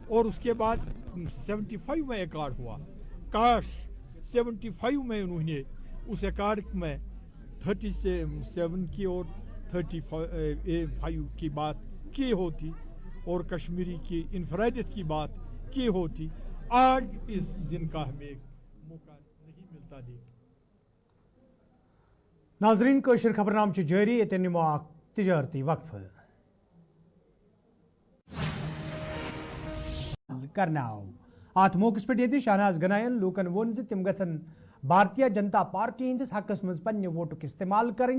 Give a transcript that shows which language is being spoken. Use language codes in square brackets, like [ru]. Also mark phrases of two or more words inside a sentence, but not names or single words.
[ur] اور اس کے بعد 75 میں اکارڈ ہوا، کاش 75 میں انہوں نے اس اکارڈ میں 37 کی اور 35 کی بات کی ہوتی اور کشمیری کی انفرادیت کی بات کی ہوتی. آج اس دن کا ہمیں موقع نہیں ملتا دیکھنے. [ks] नाजरीन कोशर खबरनाम जारी ये निमो तजारती वक्फ करनाव अत मौके पे शहनाज गनायन लूकन वोन तिम गन भारतीय जनता पार्टी हंदिस हकस मज पन्ने वोटुक इस्तेमाल करें।